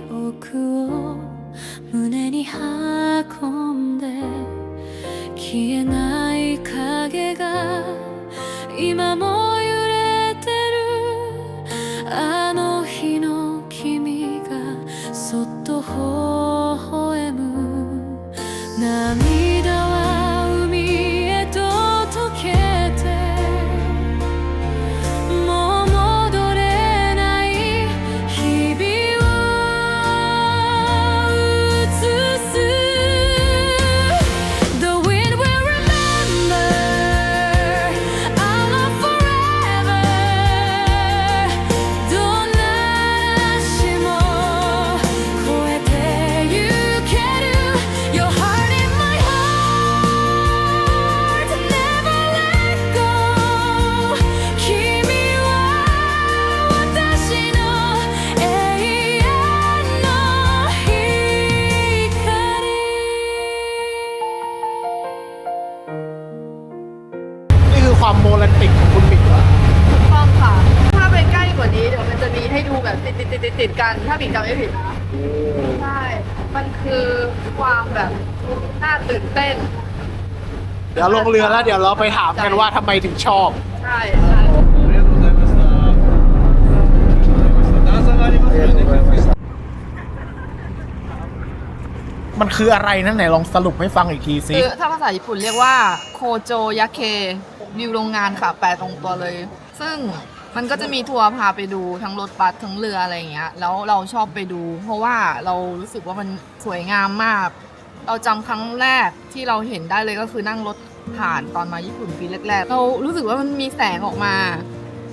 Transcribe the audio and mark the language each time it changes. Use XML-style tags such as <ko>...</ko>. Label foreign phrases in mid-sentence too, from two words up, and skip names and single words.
<ja>憶を胸に運んで消えない影が今も揺れてるあの日の君がそっと微笑む涙は海へと溶けてもう戻れない日々を映す</ja> <en>The wind will remember our love forever</en> <ja>どんな嵐も越えてゆける</ja> <en>Your heart in my heart never let go</en> <ja>君は私の永遠の光</ja> <th>นี่คือความโรแมนติกของคุณบิ๊กเหรอ ถูกต้องค่ะ ถ้าไปใกล้กว่านี้เดี๋ยวมันจะมีให้ดูแบบติดกัน ถ้าบิ๊กจำไม่ผิดนะใช่ มันคือความแบบน่าตื่นเต้น เดี๋ยวลงเรือแล้วเดี๋ยวเราไปถามกันว่าทำไมถึงชอบ ใช่ใช่</th> <ja>ありがとうございました段差がありますので気をつけて</ja> <th>มันคืออะไรนั่นไหนลองสรุปให้ฟังอีกทีสิ คือถ้าภาษาญี่ปุ่นเรียกว่า</th> <ja>工場夜景</ja> <th>วิวโรงงานค่ะ แปลตรงตัวเลย ซึ่งมันก็จะมีทัวร์พาไปดูทั้งรถบัสทั้งเรืออะไรอย่างเงี้ยแล้วเราชอบไปดู เพราะว่าเรารู้สึกว่ามันสวยงามมาก เราจำครั้งแรกที่เราเห็นได้เลยก็คือนั่งรถผ่านตอนมาญี่ปุ่นปีแรกๆเรารู้สึกว่ามันมีแสงออกมาเห</th>